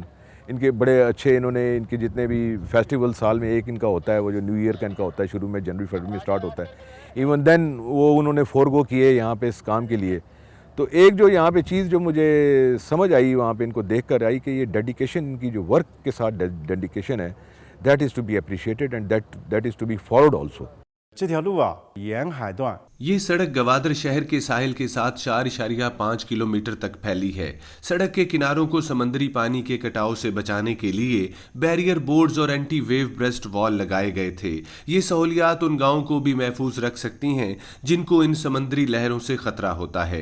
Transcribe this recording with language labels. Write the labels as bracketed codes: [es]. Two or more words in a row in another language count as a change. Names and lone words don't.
[ur] ان کے بڑے اچھے، انہوں نے ان کے جتنے بھی فیسٹیول سال میں ایک ان کا ہوتا ہے، وہ جو [en] New Year [ur] کا ان کا ہوتا ہے، شروع میں جنوری فروری میں اسٹارٹ ہوتا ہے, [en] even then [ur] وہ انہوں نے فورگو کیے یہاں پہ اس کام کے لیے. تو ایک جو یہاں پہ چیز جو مجھے سمجھ آئی وہاں پہ ان کو دیکھ کر آئی کہ یہ ڈیڈیکیشن، ان کی جو ورک کے ساتھ ڈیڈیکیشن ہے, [en] that is to be appreciated and that is to be followed also. [zh] 这条路啊，沿海段 [ur] یہ سڑک گوادر شہر کے ساحل کے ساتھ 4.5 کلومیٹر تک پھیلی ہے. سڑک کے کناروں کو سمندری پانی کے کٹاؤ سے بچانے کے لیے [en] barrier boards [ur] اور [en] anti wave breast wall [ur] لگائے گئے تھے. یہ سہولیات ان گاؤں کو بھی محفوظ رکھ سکتی ہیں جن کو ان سمندری لہروں سے خطرہ ہوتا ہے.